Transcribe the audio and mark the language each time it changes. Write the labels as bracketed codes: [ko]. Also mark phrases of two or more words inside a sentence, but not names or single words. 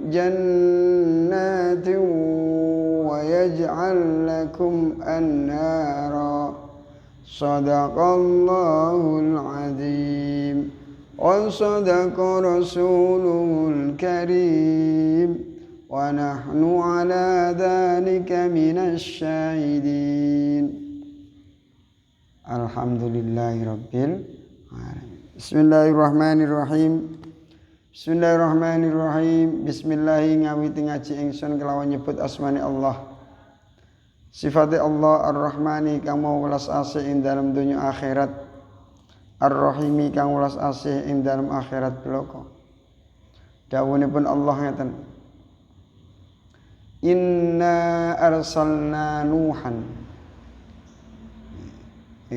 [ar] جنات ويجعل لكم أنهارا صدق الله العظيم وصدق رسوله الكريم ونحن على ذلك من الشاهدين الحمد لله رب العالمين. بسم الله الرحمن الرحيم. بسم الله الرحمن الرحيم. [jv] Bismillahi ngawiti ngaji ingsun kelawan nyebut asmani Allah. Sifate Allah Ar-Rahmani kang mau welas asih ing dalam dunya akhirat. Ar-Rahimi kang welas asih ing dalam akhirat bloko. Dawuhipun Allah ngeten. [ar] إن إنا أرسلنا نوحا.